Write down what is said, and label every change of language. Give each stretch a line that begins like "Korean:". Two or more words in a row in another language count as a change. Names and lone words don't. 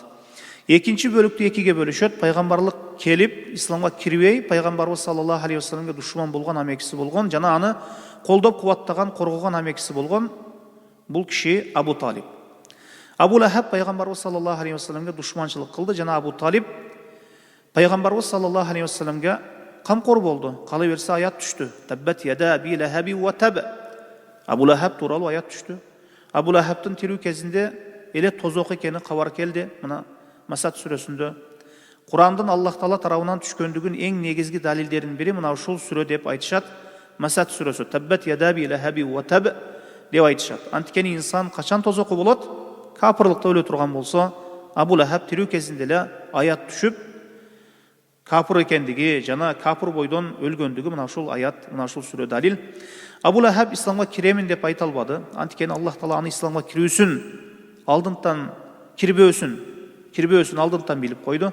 Kyrgyz: Экинчи бөлүктү экиге бөлүшөт. Пайгамбарлык келип, исламга кирбей, пайгамбарыбыз
Arabic: صلى الله عليه وسلم
Kyrgyz: душман болгон амекиси болгон жана аны колдоп кубаттаган, коргогон амекиси болгон бул киши Абу Талиб. Абу Лахаб пайгамбарыбыз
Arabic: صلى الله عليه وسلم
Kyrgyz: душманчылык кылды жана Абу Талиб пайгамбарыбыз
Arabic: صلى الله عليه وسلم
Kyrgyz: камкор болду. Кала берсе аят түштү.
Arabic: تبت يدا أبي لهب وتب.
Kyrgyz: Абу Лахаб тууралуу аят түштү. Абу Лахабтын тирүү кезинде эле тозок экени кабар келди. Мына Масад сүрөсүндө Курандын Аллах Таала тарабынан түшкөндүгүн эң негизги далилдердин бири мына ушул сүрө деп айтышат. Масад сүрөсү
Arabic: تبت يدا أبي لهب وتب
Kyrgyz: деп айтышат. Анткени инсан качан тозоку болот? Капырлыкта өлө турган болсо, Абу Лахаб тирүү кезинде эле аят түшүп, капыр экендиги жана капыр бойдон өлгөндүгү мына ушул аят, мына ушул сүрө далил. Абу Лахаб исламга киремин деп айта албады. Анткени Аллах Таала аны исламга кирүүсүн алдынтан кирбөөсүн алдынтан билип койду.